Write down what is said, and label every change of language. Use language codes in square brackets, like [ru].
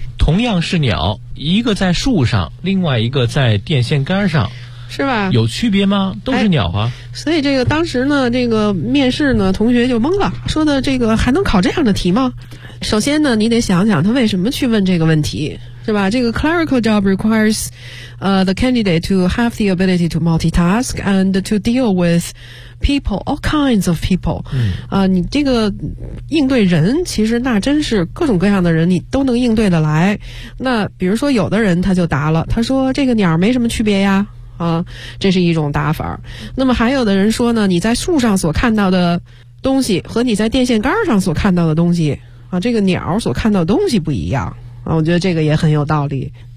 [zh] 同样是鸟，一个在树上，另外一个在电线杆上，是吧？有区别吗？都是鸟啊、哎、所以这个当时呢，这个面试呢，同学就懵了，说的这个还能考这样的题吗？首先呢，你得想想他为什么去问这个问题，是吧？这个 [en] clerical job requires the candidate to have the ability to multitask and to deal withpeople, all kinds of people、嗯、 [zh] 你这个应对人其实那真是各种各样的人你都能应对得来。那比如说有的人他就答了，他说这个鸟没什么区别呀啊，这是一种答法。那么还有的人说呢，你在树上所看到的东西和你在电线杆上所看到的东西啊，这个鸟所看到的东西不一样啊，我觉得这个也很有道理。